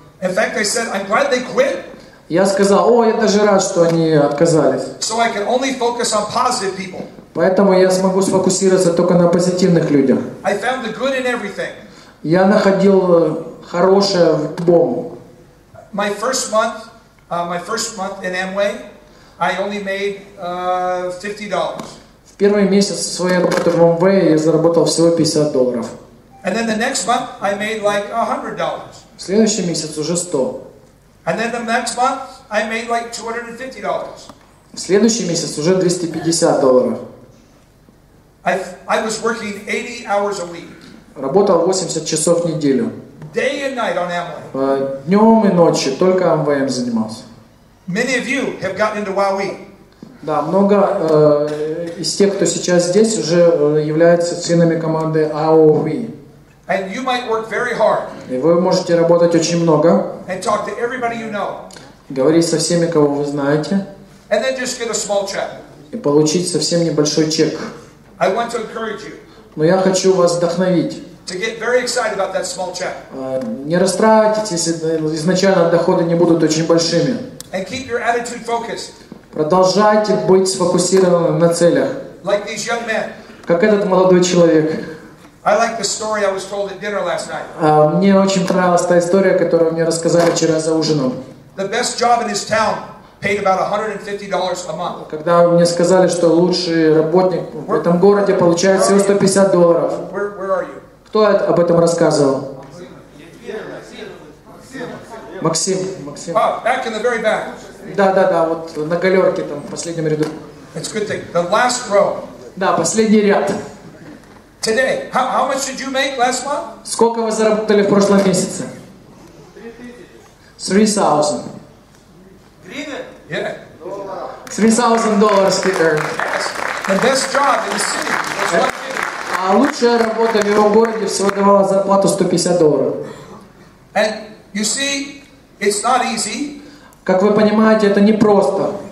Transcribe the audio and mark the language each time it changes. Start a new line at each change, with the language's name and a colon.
English: In fact, I said, I'm glad they quit.
Russian: Я сказал, я даже рад, что они отказались.
English: So I can only focus on positive people.
Russian: Поэтому я смогу сфокусироваться только на позитивных людях.
English: I found the good in everything.
Russian: Я находил хорошее в любом.
English: My first month in Amway, I only made $50.
Russian: В первый месяц своей работы в Amway я заработал всего $50.
English: And then the next month, I made like $100.
Russian: В следующий месяц уже 100.
English: And then the next month, I made like $250.
Russian: В следующий месяц уже $250.
English: I was working 80 hours a week.
Russian: Работал 80 часов в неделю.
English: Day and night on Amway.
Russian: Днем и ночью только Amway занимался.
English: Many of you have gotten into WowWe.
Russian: Да, много из тех, кто сейчас здесь, уже являются членами команды AOV.
English: And you might work very hard.
Russian: И вы можете работать очень много.
English: And talk to everybody you know.
Russian: Говорить со всеми, кого вы знаете.
English: And then just get a small check.
Russian: И получить совсем небольшой чек.
English: I want to encourage you.
Russian: Но я хочу вас вдохновить.
English: To get very excited about that small check.
Russian: Не расстраивайтесь, если изначально доходы не будут очень большими.
English: And keep your attitude focused.
Russian: Продолжайте быть сфокусированным на целях.
English: Like these young men.
Russian: Как этот молодой человек.
English: I like the story I was told at dinner last night.
Russian: Мне очень понравилась та история, которую мне рассказали вчера за ужином.
English: The best job in his town paid about $150 a month.
Russian: Когда мне сказали, что лучший работник в этом городе получает всего $150.
English: Where are you?
Russian: Кто об этом рассказывал? Максим.
English: Back in the very back.
Russian: Да, вот на галерке там в последнем ряду.
English: It's a good thing. The last row.
Russian: Да, последний ряд.
English: Today, how much did you make last month?
Russian: Сколько вы заработали в прошлом месяце?
English: 3,000. Yeah. $3,000 he earned. The best job in the city was $150.
Russian: А лучшая работа в его городе всего давала зарплату $150.
English: And you see, it's not easy.
Russian: Как вы понимаете, это не просто.